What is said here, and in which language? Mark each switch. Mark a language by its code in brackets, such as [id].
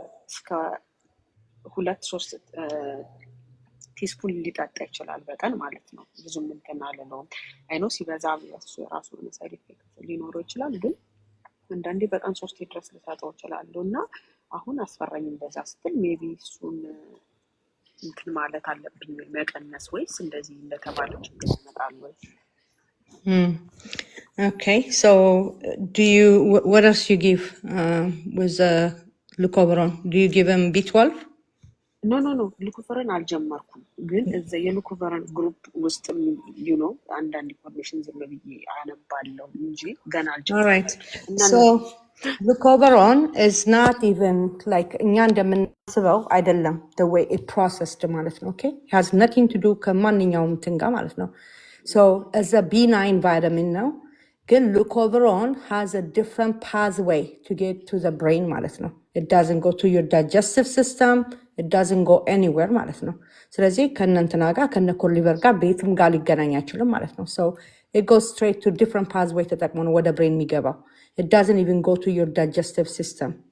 [am] እስከ 2-3 ቲስፑን ሊጠጣ ይችላል በቀን ማለት ነው ብዙም እንትን አልለውም አይኖ ሲበዛ እሱ የራሱ ሳይድ ኢፌክት ሊኖረው ይችላል ግን አንዳንዴ በቀን 3 ድረስ ልሰጠው እችላለሁ እና አሁን አስፈራኝ እንደዛ ስትል ሜቢ እሱን እንትን ማለት አለብኝ መቀነስ ወይስ እንደዚህ እንደተባለው ችግር ይመጣል ወይ? [en] Okay, so what else you give with Lucoveron? Do you give him B12? [am] ኖ ሉኮቨርን አልጀመርኩም ግን እዛ የሉኮቨርን ግሩፕ ውስጥ አንዳንድ ኢንፎርሜሽን ዝም ብዬ አነባለሁ እንጂ ገና [en] All right. [am] አልጀመርኩም [en] So Lucoveron is not even like [am] እኛ እንደምናስበው አይደለም [en] the way it processed ማለት ነው okay it has nothing to do [am] ከማንኛውም እንትን ጋር ማለት ነው [en] so as a B9 vitamin ነው ግን Lucoveron has a different pathway to get to the brain ማለት ነው it doesn't go to your digestive system it doesn't go anywhere ማለት ነው [am] ስለዚህ ከነንትና ጋር ከነኮሊቨር ጋር ቤትም ጋር ሊገናኝ አይችልም ማለት ነው [en] so it goes straight to different pathway [am] ተጠቅሞ ነው ወደ ብሬን የሚገባው [en] it doesn't even go to your digestive system